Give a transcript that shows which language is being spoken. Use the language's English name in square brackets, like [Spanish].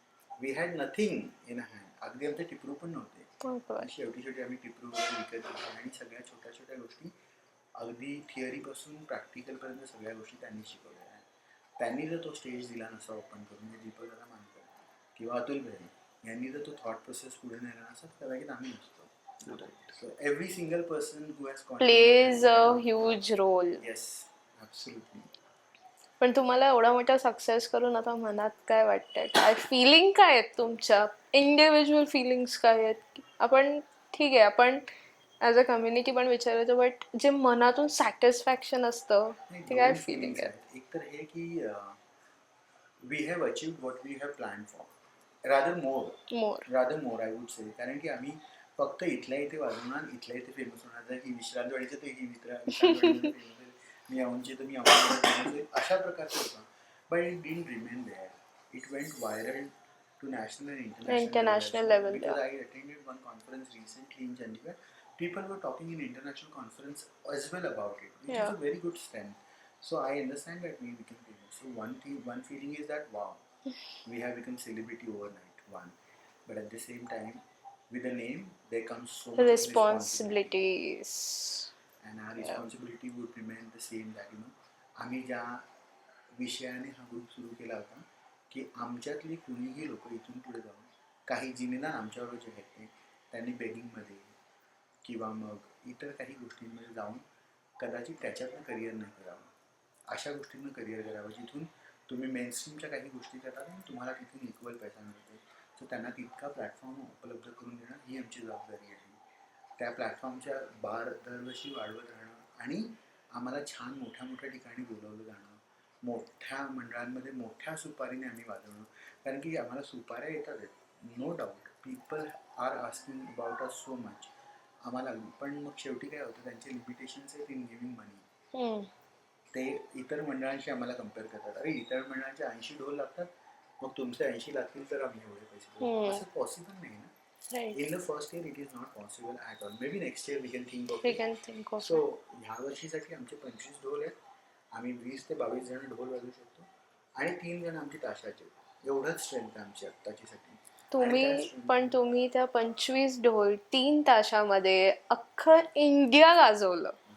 [English] We had nothing in a hand. [Marathi] अगदी आमचे टिपरू पण नव्हते. शेवटी आम्ही टिपरू वगैरे विकत घेतले आणि सगळ्या छोट्या छोट्या गोष्टी अगदी थिअरीपासून प्रॅक्टिकलपर्यंत सगळ्या गोष्टी त्यांनी शिकवल्या आहेत. त्यांनी जर तो स्टेज दिला नसता ओपन करून, म्हणजे दीपक दादा मानकर किंवा अतुल बेहरे यांनी जर तो थॉट प्रोसेस पुढे नेला नसता, कदाचित आम्ही नसतो. [English] So every single person who has plays a huge role. Yes, absolutely. [Marathi] पण तुम्हाला एवढा मोठा सक्सेस करून आता मनात काय वाटतंय, काय फिलिंग काय आहेत तुमच्या, इंडिव्हिज्युअल फिलिंग्स काय आहेत? आपण ठीक आहे, आपण ॲज अ कम्युनिटी पण विचारायचो, बट जे मनातून सॅटिस्फॅक्शन असतं ते काय फिलिंग आहे? एक तर हे की [English] we have achieved what we have planned for. Rather more I would say. [Marathi] कारण की आम्ही फक्त इथल्या इथे वाजवणार, इथल्या इथे फेमस होणार. जर ही विश्रांतवाडीचं तर ही विश्रांतवाडीमध्ये फेमस आहे, मी औंधची तर मी औंधमध्ये फेमस आहे, अशा प्रकारचं होतं. [English] But it didn't remain there. It went viral to national and international level because I attended one conference recently in Chandigarh. People were talking in international conference as well about it, which is a very good strength. So I understand that we became famous. So one feeling is that wow, we have become celebrity overnight. One, but at the same time, with the name there comes so much responsibilities, and our responsibility would remain the same. [Marathi] That आम्ही ज्या विषयाने हा group सुरू केला होता की आमच्यातली कुणीही लोक इथून पुढे जाऊन काही जिम्मेदार आमच्याबरोबर जे आहेत त्यांनी बेगिंगमध्ये किंवा मग इतर काही गोष्टींमध्ये जाऊन कदाचित त्याच्यातनं करिअर नाही करावं, अशा गोष्टींना करिअर करावं जिथून तुम्ही मेनस्ट्रीमच्या काही गोष्टी करतात आणि तुम्हाला तिथून इक्वल पैसा मिळतो. सो त्यांना तितका प्लॅटफॉर्म उपलब्ध करून देणं ही आमची जबाबदारी आहे. त्या प्लॅटफॉर्मच्या बार दरवर्षी वाढवत राहणं आणि आम्हाला छान मोठ्या मोठ्या ठिकाणी बोलवलं जाणं, मोठ्या मंडळांमध्ये मोठ्या सुपारीने आम्ही वाजवणं. कारण की आम्हाला सुपाऱ्या येतात, [English] no doubt people are asking about us so much [Marathi] आम्हाला. पण मग शेवटी काय होतं, त्यांचे लिमिटेशन्स आहेत [English] In giving money. [Marathi] ते इतर मंडळांशी आम्हाला कम्पेअर करतात, अरे इतर मंडळांचे 80 ढोल लागतात, मग तुमचे 80 लागतील तर आम्ही एवढे पैसे देऊ. असं पॉसिबल नाही ना. [English] In the first year it is not possible at all. Maybe next year we can think of it. [Marathi] So ह्या वर्षीसाठी आमचे 25 ढोल आहेत, आम्ही 20 ते 22 जण ढोल वाजवू शकतो आणि 3 जण आमचे ताशाचे. एवढंच स्ट्रेंथ आहे आमची आत्ताचीसाठी. तुम्ही त्या 25 ढोल 3 ताशामध्ये अख्खं इंडिया गाजवलं.